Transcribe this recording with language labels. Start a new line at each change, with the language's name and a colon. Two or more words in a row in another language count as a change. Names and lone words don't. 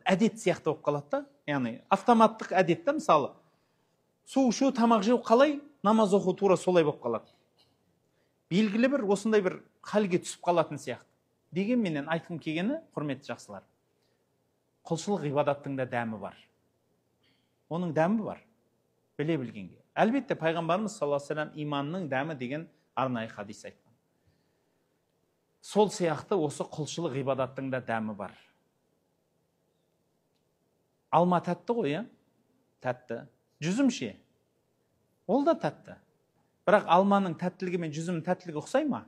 Kazakh: Әдет сияқты болып қалады да. Яғни автоматтық әдет та, мысалы су ішу, тамақ жеу қалай, намаз оқу тура солай болып қалады. Белгілі бір осындай бір халге түсіп қалатын сияқты. Дегенменен айтқым келгені, құрметті жақсылар, құлшылық ғибадаттың да дәмі бар. Оның дәмі бар, біле білгенге. Әлбетте пайғамбарымыз
Arabic: صلى الله عليه وسلم
Kazakh: иманның дәмі деген арнайы хадис айтқан. Сол сияқты осы құлшылық ғибадаттың да дәмі бар. Алма тәтті ғой, иә? Тәтті. Жүзім ше? Ол да тәтті. Бірақ алманың тәттілігі мен жүзімнің тәттілігі ұқсай ма?